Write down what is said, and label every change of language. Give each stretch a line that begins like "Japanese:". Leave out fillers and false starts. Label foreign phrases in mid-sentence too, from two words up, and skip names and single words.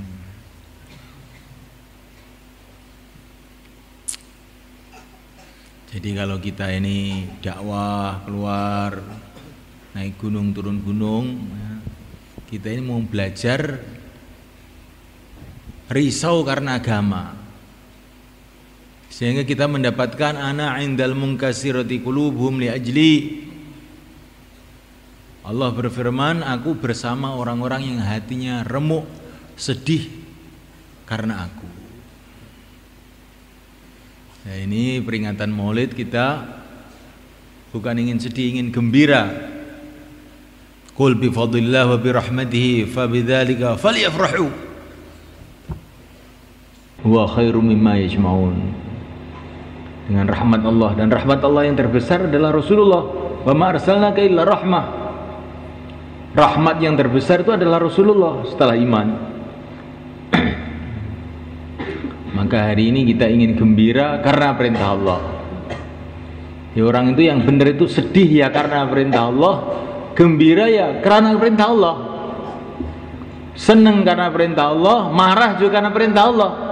Indonesian: Jadi kalau kita ini dakwah keluar, naik gunung turun gunung, kita ini mau belajar risau karena agama, sehingga kita mendapatkan
Arabic: أنا عند المنكسرة قلوبهم لأجلي.
Indonesian: Allah berfirman, aku bersama orang-orang yang hatinya remuk, sedih karena aku. Nah, ini peringatan Maulid, kita bukan ingin sedih, ingin gembira.
Arabic: قل بفضل الله وبرحمته فبذلك فليفرحوا هو خير مما يجمعون.
Indonesian: Dengan rahmat Allah, dan rahmat Allah yang terbesar adalah Rasulullah.
Arabic: وما أرسلناك إلا رحمة.
Indonesian: Rahmat yang terbesar itu adalah Rasulullah setelah iman. Maka hari ini kita ingin gembira karena perintah Allah. Ya, orang itu yang benar itu sedih ya karena perintah Allah, gembira ya karena perintah Allah, senang karena perintah Allah, marah juga karena perintah Allah.